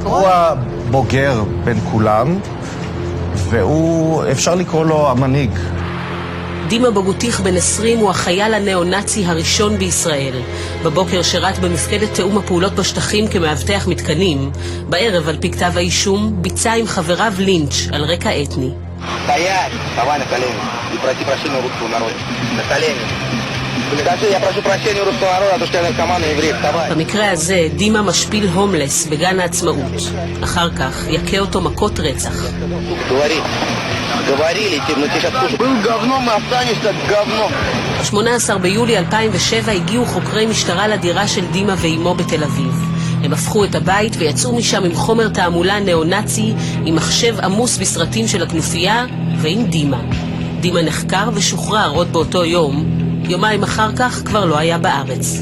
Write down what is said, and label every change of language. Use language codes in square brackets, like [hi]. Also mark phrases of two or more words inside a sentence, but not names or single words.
[he] הוא הבוגר בין כולם, והוא, אפשר לקרוא לו המנהיג. דימה בוגוטיך בן 20 הוא החייל הניאו-נאצי הראשון בישראל. בבוקר שירת במפקדת תאום הפעולות בשטחים כמאבטח מתקנים. בערב, על פי כתב האישום, ביצע עם חבריו לינץ' על רקע אתני. [ru] Стоять! Вставай на колени и проси прощения русского народа. На колени. Скажи, я прошу прощения русского народа, а то что я наркоман и еврей. Вставай. [he] במקרה הזה, דימה משפיל הומלס בגן העצמאות. אחר כך, יקה אותו מכות רצח. [ru] Говори. Говорили, но ты сейчас слушай. Был говном и останешься говном. [he] 18 ביולי 2007 הגיעו חוקרי משטרה לדירה של דימה ואימו בתל אביב. הם הפכו את הבית ויצאו משם עם חומר תעמולה ניאו-נאצי, עם מחשב עמוס בסרטים של הכנופיה ועם דימה. דימה נחקר ושוחרר עוד באותו יום. יומיים אחר כך כבר לא היה בארץ.